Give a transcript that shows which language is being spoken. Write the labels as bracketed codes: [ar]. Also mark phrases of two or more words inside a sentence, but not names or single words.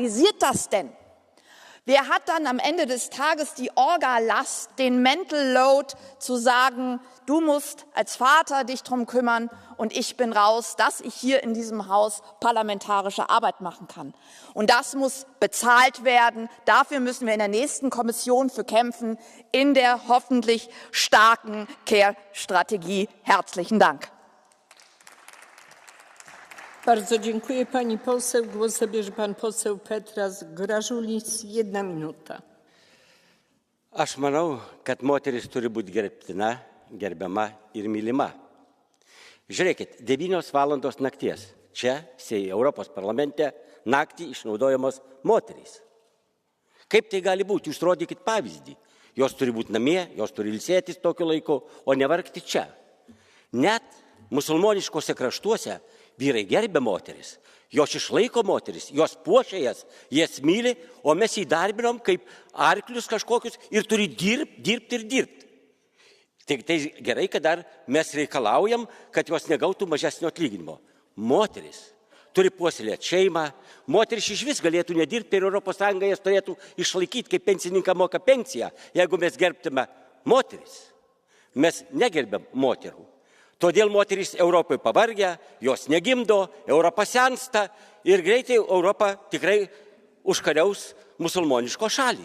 [de] Aber wer organisiert das denn? Wer hat dann am Ende des Tages die Orga-Last, den [en] Mental Load, [de] zu sagen, du musst als Vater dich drum kümmern und ich bin raus, dass ich hier in diesem Haus parlamentarische Arbeit machen kann. Und das muss bezahlt werden. Dafür müssen wir in der nächsten Kommission für kämpfen, in der hoffentlich starken Care-Strategie. Herzlichen Dank. [pl] Bardzo dziękuję pani poseł. Głos zabierze pan poseł Petras Gražulis. 1 minuta. [lt] Aš manau, kad moteris turi būti gerbtina, gerbiama ir mylima. Žiūrėkit, 9 valandos nakties. Čia, Europos parlamente, naktį išnaudojamos moterys. Kaip tai gali būti? Jūs rodykit pavyzdį. Jos turi būti namie, jos turi ilsėtis tokiu laiku, o nevargti čia. Net musulmoniškose kraštuose vyrai gerbia moteris, jos išlaiko moteris, jos puošia jas myli, o mes įdarbinom kaip arklius kažkokius ir turi dirbti ir dirbti. Tik tai gerai, kad dar mes reikalaujam, kad jos negautų mažesnio atlyginimo. Moteris turi puoselėti šeimą, moteris iš vis galėtų nedirbti ir ES jas turėtų išlaikyti, kaip pensininką moka pensiją, jeigu mes gerbtume moteris. Mes negerbiam moterų. Todėl moterys Europoje pavargia, jos negimdo, Europa sensta ir greitai Europa tikrai užkariaus musulmoniškos šalys.